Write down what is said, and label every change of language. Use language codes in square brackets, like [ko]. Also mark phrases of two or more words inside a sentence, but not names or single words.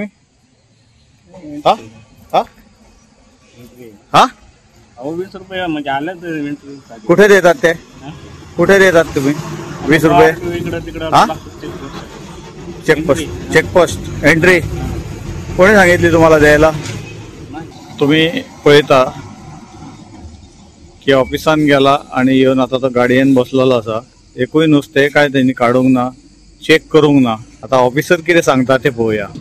[mr] हा हा हा 20 रुपये म्हणजे आले. कुठे देतात ते? कुठे देतात तुम्ही 20 रुपये? हा [en] checkpost entry [mr] कोणी सांगितली तुम्हाला द्यायला? [kok] तुम्ही पळयता की ऑफिसान गेला आणि येवन आता तो गाडयेन बसलेलो आसा. एकूय नुस्तें काय त्यांनी काडूंक ना, चेक करूंक ना. आता ऑफिसर कितें सांगता ते पळोवया.